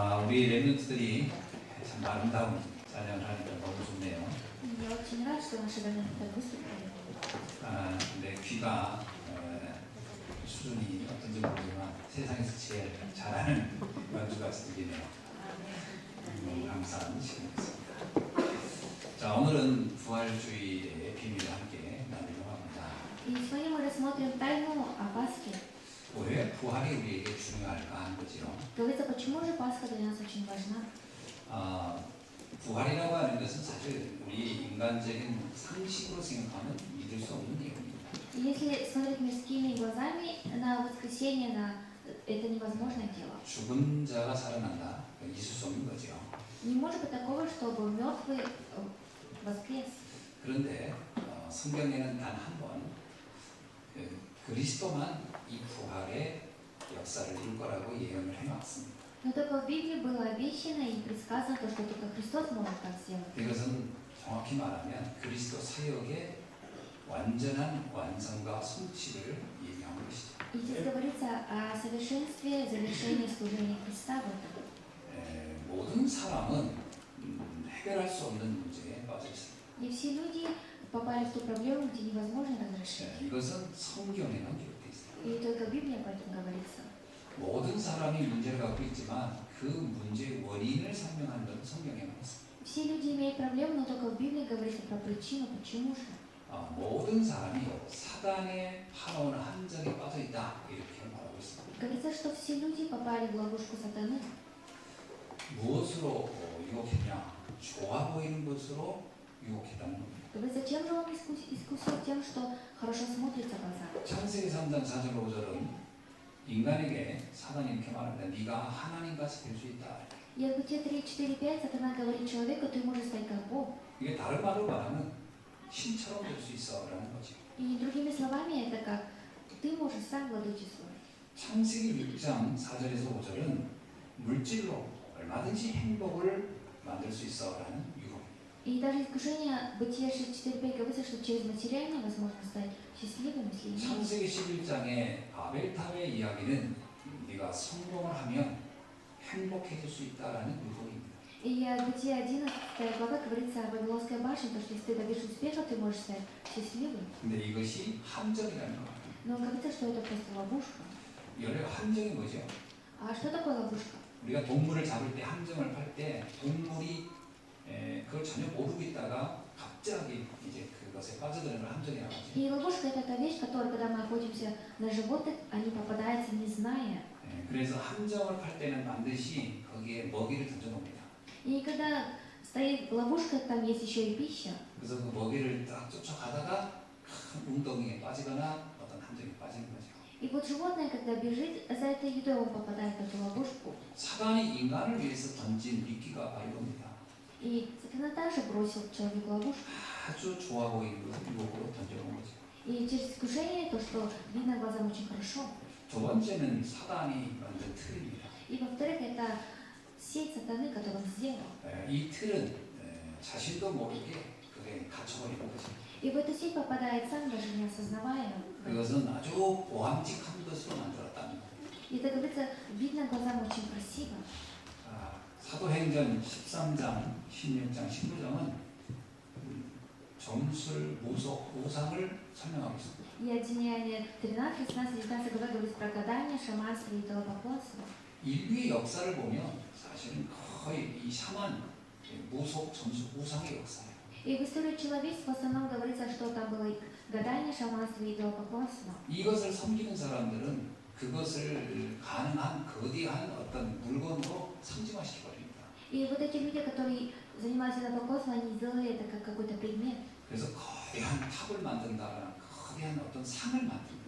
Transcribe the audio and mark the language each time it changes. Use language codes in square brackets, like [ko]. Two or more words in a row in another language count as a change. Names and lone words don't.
[ko] 우리 랩런트들이 참 아름다운 찬양을 하니까 너무 좋네요. [ru] Я очень рад, что наши ремнанты выступили. [ko] 내 귀가 수준이 어떤지 모르지만 세상에서 제일 잘하는 연주가 들리네요. 너무 감사한 시간이었습니다. 자, 오늘은 부활주의의 비밀을 함께 나누려고 합니다. [ru] И сегодня мы рассмотрим тайну о Пасхе. [ko] 왜 부활이 우리에게 중요할까 하는 거죠. [ru] Говорится, почему же Пасха для нас очень важна? [ko] 부활이라고 하는 것은 사실 우리 인간적인 상식으로 생각하면 믿을 수 없는 내용입니다. [ru] И если смотреть мирскими глазами на воскресенье, это невозможное дело. [ko] 죽은 자가 살아난다. 있을 수 없는 거죠. [ru] Не может быть такого, чтобы мертвый воскрес. [ko] 그런데 성경에는 단 한 번 그리스도만 이 부활의 역사를 이룰 거라고 예언을 해놨습니다. [ru] Но только в Библии было обещано и предсказано то, что только Христос может так сделать. [ko] 이것은 정확히 말하면 그리스도 사역의 완전한 완성과 성취를 얘기하는 것이죠. [ru] И здесь говорится о совершенстве завершения служения Христа в этом. [ko] 모든 사람은 해결할 수 없는 문제에 빠져 있습니다. [ru] И все люди попали в ту проблему, где невозможно разрешить. [ko] 이것은 성경에는 기록되어 있습니다. [ru] И только в Библии об этом говорится. [ko] 모든 사람이 문제를 갖고 있지만 그 문제의 원인을 설명하는 것은 성경에 나왔습니다. [ru] Все люди имеют проблему, но только в Библии говорится про причину, почему же. [ko] 모든 사람이 사단의 파놓은 함정에 빠져 있다 이렇게 말하고 있습니다. [ru] Говорится, что все люди попали в ловушку сатаны. [ko] 무엇으로 유혹했냐? 좋아 보이는 것으로 유혹했다는 겁니다. [ru] Говорится, чем же он искусил? Тем, что хорошо смотрится в глаза. [ko] 창세기 3장 4절 5절은 인간에게 사단이 이렇게 말합니다. 네가 하나님같이 될 수 있다. [ru] И в Бытие 3, 4, 5 сатана говорит человеку, ты можешь стать как Бог. [ko] 이게 다른 말로 말하면 신처럼 될 수 있어라는 거죠. [ru] И другими словами, это как ты можешь сам владычествовать. [ko] 창세기 6장 4절에서 5절은 물질로 얼마든지 행복을 만들 수 있어라는 유혹. [ru] И даже искушение Бытие 6, 4, 5 говорится, что через материальное возможно стать счастливым, если иметь. [ko] 창세기 11장의 바벨탑의 이야기는 네가 성공을 하면 행복해질 수 있다라는 유혹입니다. [ru] И в Бытие 11 глава говорится о Вавилонской башне, то, что если ты добьешься успеха, ты можешь стать счастливым. [ko] 근데 이것이 함정이라는 거예요. [ru] Но говорится, что это просто ловушка. [ko] 원래 함정이 뭐죠? [ru] А что такое ловушка? [ko] 우리가 동물을 잡을 때 함정을 팔 때 동물이 그걸 전혀 모르고 있다가 갑자기 이제 그것에 빠져드는 걸 함정이라고 하죠. [ru] И ловушка это та вещь, которая, когда мы охотимся на животных, они попадаются не зная. [ko] 그래서 함정을 팔 때는 반드시 거기에 먹이를 던져놓습니다. [ru] И когда стоит ловушка, там есть еще и пища. [ko] 그래서 그 먹이를 딱 쫓아가다가 큰 웅덩이에 빠지거나 어떤 함정에 빠지는 거죠. [ru] И вот животное, когда бежит за этой едой, он попадает в эту ловушку. [ko] 사단이 인간을 위해서 던진 미끼가 바로 이겁니다. [ru] И сатана также бросил человеку ловушку. [ko] 아주 좋아 보이는 것을 유혹으로 던져놓은 거죠. [ru] И через искушение, то, что видно глазам очень хорошо. [ko] 두 번째는 사단이 만든 틀입니다. [ru] И во-вторых, это сеть сатаны, которую он сделал. [ko] 이 틀은 자신도 모르게 그게 갇혀버리는 거죠. [ru] И в эту сеть попадает сам, даже не осознавая. [ko] 그것은 아주 보암직한 것으로 만들었다는 거예요. [ru] И это говорится, видно глазам очень красиво. [ko] 사도행전 13장, 16장, 19장은 점술, 무속, 우상을 설명하고 있습니다. [ru] И Деяния 13, 16, 19 глава говорит про гадание, шаманство и идолопоклонство. [ko] 인류의 역사를 보면 사실은 거의 이 샤만, 무속, 점술, 우상의 역사예요. [ru] И в истории человечества в основном говорится, что там было гадание, шаманство и идолопоклонство. [ko] 이것을 섬기는 사람들은 그것을 가능한 거대한 어떤 물건으로 상징화시켜버립니다. [ru] И вот эти люди, которые занимались идолопоклонством, они сделали это как какой-то предмет. [ko] 그래서 거대한 탑을 만든다거나 거대한 어떤 상을 만듭니다.